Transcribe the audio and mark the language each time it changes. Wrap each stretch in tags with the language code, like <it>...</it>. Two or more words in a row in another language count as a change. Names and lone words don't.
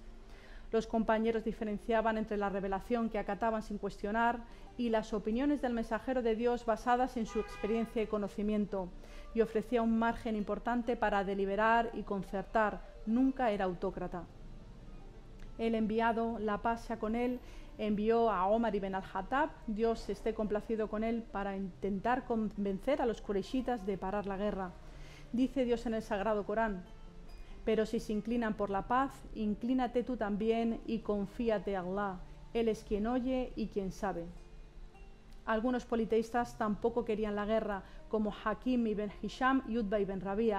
<es>Los compañeros diferenciaban entre la revelación que acataban sin cuestionar y las opiniones del mensajero de Dios basadas en su experiencia y conocimiento, y ofrecía un margen importante para deliberar y concertar. Nunca era autócrata. El enviado, la paz sea con él, envió a Omar ibn al-Khattab, Dios esté complacido con él, para intentar convencer a los Qurayshitas de parar la guerra. Dice Dios en el Sagrado Corán: pero si se inclinan por la paz, inclínate tú también y confíate a Allah. Él es quien oye y quien sabe. Algunos politeístas tampoco querían la guerra, como Hakim ibn Hisham y Utba ibn Rabi'ah.</es>